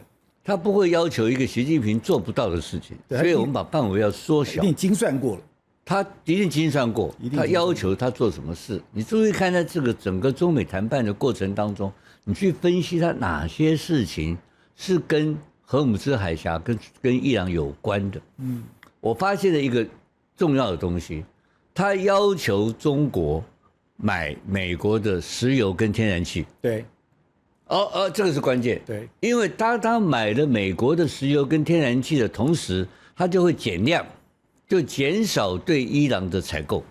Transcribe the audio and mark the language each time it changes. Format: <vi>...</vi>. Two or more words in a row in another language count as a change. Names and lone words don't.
<zh>他不會要求一個習近平做不到的事情，所以我們把範圍要縮小。一定精算過了，他一定精算過，他要求他做什麼事。你注意看，在這個整個中美談判的過程當中，你去分析他哪些事情是跟荷姆茲海峽跟伊朗有關的。我發現了一個重要的東西，他要求中國買美國的石油跟天然氣。對。這個是關鍵。對，因為當他買了美國的石油跟天然氣的同時，他就會減量，就減少對伊朗的採購。</zh>